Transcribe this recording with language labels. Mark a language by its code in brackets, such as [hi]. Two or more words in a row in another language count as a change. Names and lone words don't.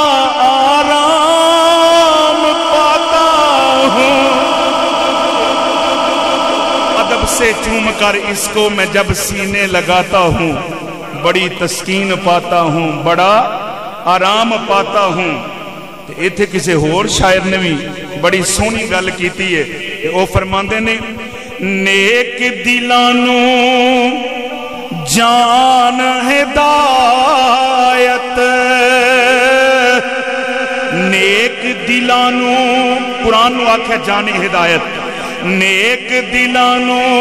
[ur] آرام پاتا ہوں ادب سے چوم کر اس کو میں جب سینے لگاتا ہوں بڑی تسکین پاتا ہوں بڑا آرام پاتا ہوں [pa] ایتھے کسے ہور شاعر نے بھی بڑی سونی گل کیتی ہے وہ فرماندے نے نیک دلانو جان ہدایت نیک دلانو قرآن نو آکھے جان ہدایت نیک دلانو